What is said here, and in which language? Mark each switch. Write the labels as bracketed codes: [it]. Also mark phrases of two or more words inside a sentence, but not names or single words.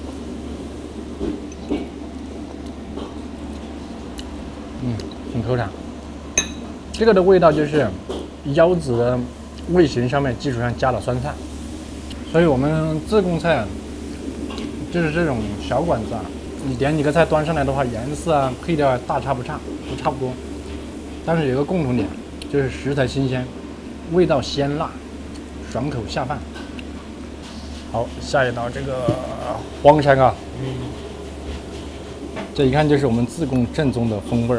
[zh] 很口感。這個的味道就是腰子的味型上面基礎上加了酸菜，所以我們自貢菜。就是這種小館子啊，你點幾個菜端上來的話，顏色啊、配料啊大差不差，都差不多。但是有一個共同點，就是食材新鮮，味道鮮辣，爽口下飯。好，下一道這個黃山啊，這一看就是我們自貢正宗的風味啊。